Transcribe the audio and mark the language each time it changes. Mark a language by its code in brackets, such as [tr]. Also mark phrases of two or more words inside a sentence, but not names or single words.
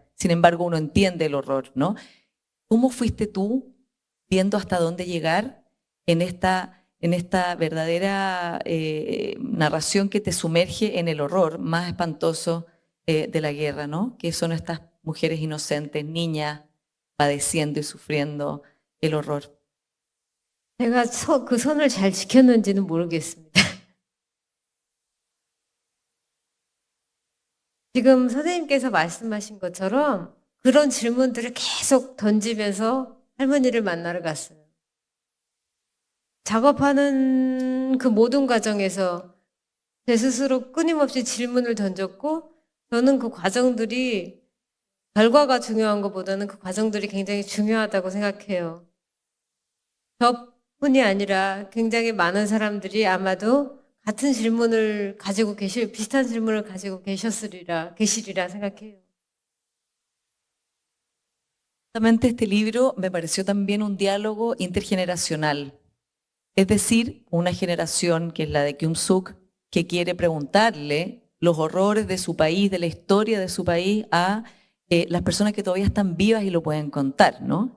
[es] Sin embargo, uno entiende el horror, ¿no? ¿Cómo fuiste tú viendo hasta dónde llegar en esta verdadera narración que te sumerge en el horror más espantoso de la guerra, ¿no? Que son estas mujeres inocentes, niñas, padeciendo y sufriendo el horror? [ko] 제가 그 선을 잘 지켰는지는 모르겠습니다. 지금 선생님께서 말씀하신 것처럼 그런 질문들을 계속 던지면서 할머니를 만나러 갔어요. 작업하는 그 모든 과정에서 제 스스로 끊임없이 질문을 던졌고 저는 그 과정들이 결과가 중요한 것보다는 그 과정들이 굉장히 중요하다고 생각해요. 저뿐이 아니라 굉장히 많은 사람들이 아마도 같은 질문을 가지고 비슷한 질문을 가지고 계시리라 생각해요. [es] Justamente este libro me pareció también un diálogo intergeneracional. Es decir, una generación que es la de Kyung-suk, que quiere preguntarle los horrores de su país, de la historia de su país, a las personas que todavía están vivas y lo pueden contar, ¿no?